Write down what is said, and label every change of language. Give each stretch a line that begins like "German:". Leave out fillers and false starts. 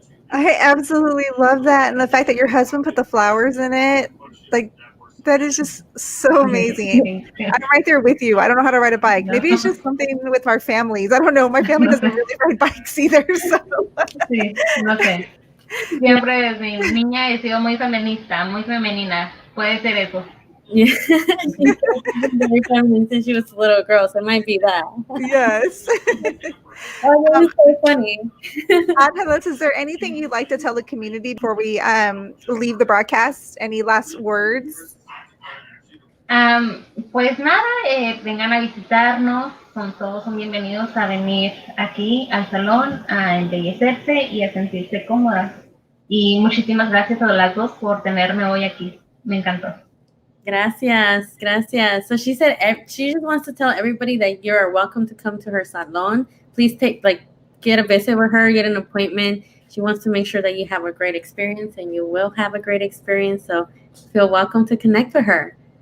English: I absolutely love that. And the fact that your husband put the flowers in it, like, that is just so amazing. I'm right there with you. I don't know how to ride a bike. Maybe it's just something with our families. I don't know. My family doesn't really ride bikes either. So.
Spanish: Sí, no sé. Siempre desde niña he sido muy feminista, muy femenina. Puede ser eso.
English: Yeah. She's very feminine since she was a little girl, so it might be that. Yes. Oh, that was so funny. Angeles, is there anything you'd like to tell the community before we leave the broadcast? Any last words?
Spanish: Pues nada, vengan a visitarnos, todos son bienvenidos a venir aquí al salón a embellecerse y a sentirse cómodas. Y muchísimas gracias a las dos por tenerme hoy aquí. Me encantó. Gracias, gracias.
English: So she said she just wants to tell everybody that you're welcome to come to her salon. Please get a visit with her, get an appointment. She wants to make sure that you have a great experience, and you will have a great experience. So feel welcome to connect with her.